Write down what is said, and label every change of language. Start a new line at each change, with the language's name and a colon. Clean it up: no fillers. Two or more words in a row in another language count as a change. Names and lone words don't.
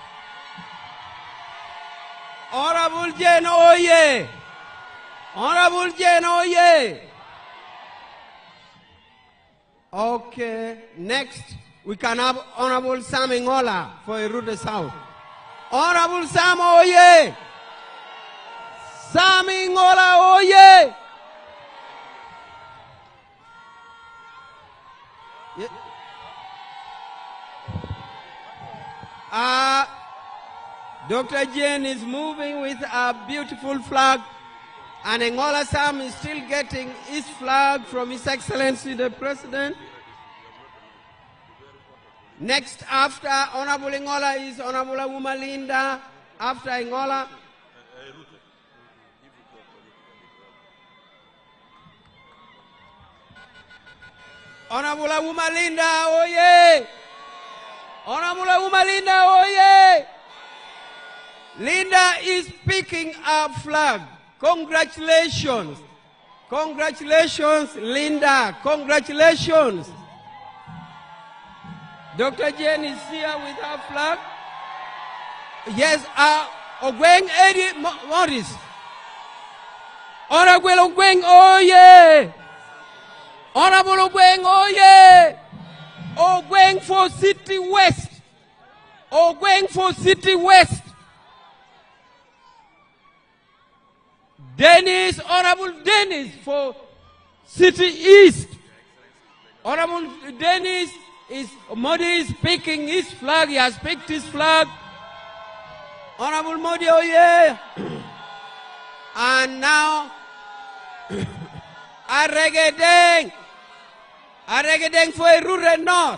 English: Honorable Jane, oye! Honorable Jane, oye! Okay, next we can have Honorable Sam Ngola for Erute South. Honorable Sam, oye! Sam Ngola, oye! Dr. Jane is moving with a beautiful flag, and Ngola Sam is still getting his flag from His Excellency the President. Next after Honorable Ngola is Honorable Awuma Linda. After Ngola, Honorable Awuma Linda, oye! Honorable Awuma Linda, oye! Linda is picking up flag. Congratulations. Congratulations, Linda. Congratulations. Dr. Jane is here with her flag. Yes, Ogweng Eddie Morris. Honorable Ogweng, oye! Honorable Ogweng, oye! Ogweng for City West. Ogweng for City West. Dennis, Honorable Dennis for City East. Honorable Dennis Modi is picking his flag. He has picked his flag. Honorable Modi, oh yeah. And now, Aregedeng for Erute North.